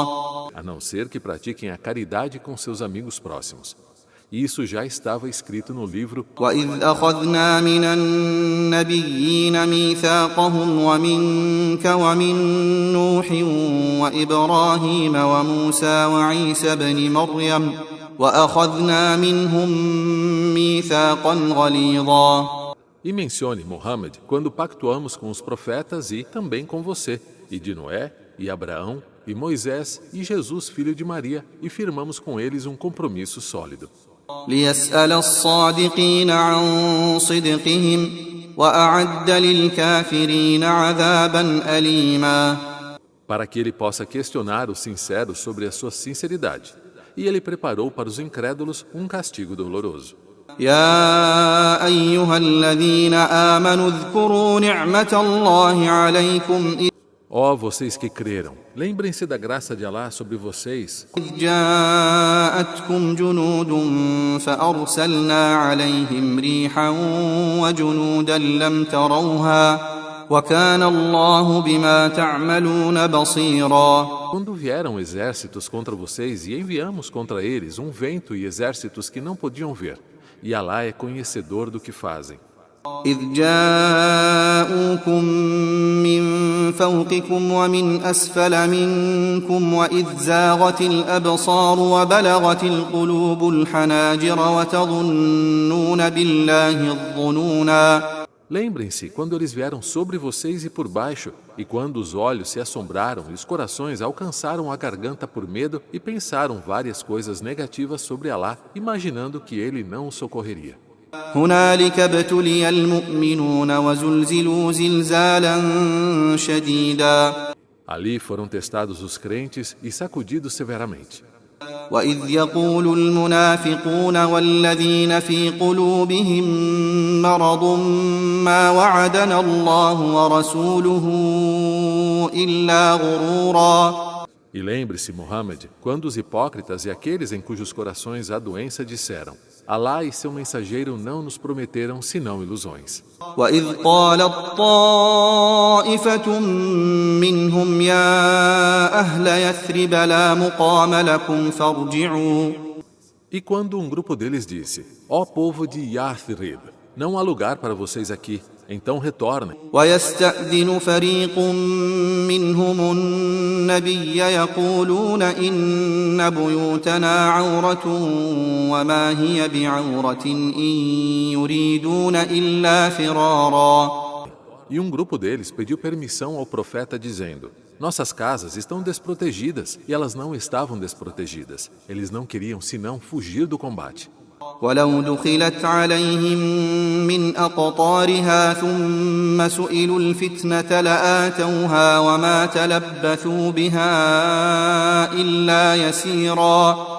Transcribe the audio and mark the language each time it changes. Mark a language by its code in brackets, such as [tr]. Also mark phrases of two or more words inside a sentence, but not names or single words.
[pt] A não ser que pratiquem a caridade com seus amigos próximos. Isso já estava escrito no livro. [ar] وَإِذْ أَخَذْنَا مِنَ النَّبِيِّينَ مِيثَاقَهُمْ وَمِنْكَ وَمِنْ نُوحٍ وَإِبْرَاهِيمَ وَمُوسَى وَعِيسَى ابْنِ مَرْيَمَ وَأَخَذْنَا مِنْهُمْ مِيثَاقًا غَلِيظًا. [pt] E mencione, Muhammad, quando pactuamos com os profetas e também com você, e de Noé, e Abraão, e Moisés, e Jesus, filho de Maria, e firmamos com eles um compromisso sólido. [ar] ليسأل الصادقين عن صدقهم وأعد للكافرين عذابا أليما. [pt] Para que ele possa questionar os sinceros sobre a sua sinceridade. E ele preparou para os incrédulos um castigo doloroso. [ar] يا أيها الذين آمنوا اذكروا نعمة الله عليكم [pt] Ó vocês que creram, lembrem-se da graça de Alá sobre vocês. [ar] إذ جاءتكم جنود فأرسلنا عليهم ريحا وجنودا لم تروها وكان الله بما تعملون بصيرا. [pt] Quando vieram exércitos contra vocês e enviamos contra eles um vento e exércitos que não podiam ver, e Alá é conhecedor do que fazem. [ar] إذ جاءوكم من فوقكم ومن أسفل منكم وإذ زاغت الأبصار وبلغت القلوب الحناجر وتظنون بالله الظنونا. [pt] Lembrem-se quando eles vieram sobre vocês e por baixo, e quando os olhos se assombraram e os corações alcançaram a garganta por medo e pensaram várias coisas negativas sobre Alá, imaginando que ele não os socorreria. [ar] هنالك ابتلي المؤمنون وزلزلوا زلزالا شديدا [pt] Ali foram testados os crentes e sacudidos severamente. [ar] وإذ يقول المنافقون والذين في قلوبهم مرض ما وعدنا الله ورسوله إلا غرورا. [pt] E lembre-se, Muhammad, quando os hipócritas e aqueles em cujos corações há doença disseram: Alá e seu mensageiro não nos prometeram senão ilusões. [ar] وإذ قالت طائفة منهم يا أهل يثرب لا مقام لكم فارجعوا. [pt] E quando um grupo deles disse: Ó povo de Yathrib, não há lugar para vocês aqui, então retornem. [ar] ويستأذن فريق منهم النبي يقولون إن بيوتنا عورة وما هي بعورة إن يريدون إلا فرارا. [pt] E um grupo deles pediu permissão ao profeta dizendo: Nossas casas estão desprotegidas, e elas não estavam desprotegidas. Eles não queriam senão fugir do combate. [ar] ولو دخلت عليهم من أقطارها ثم سئلوا الفتنة لآتوها وما تلبثوا بها إلا يسيرا.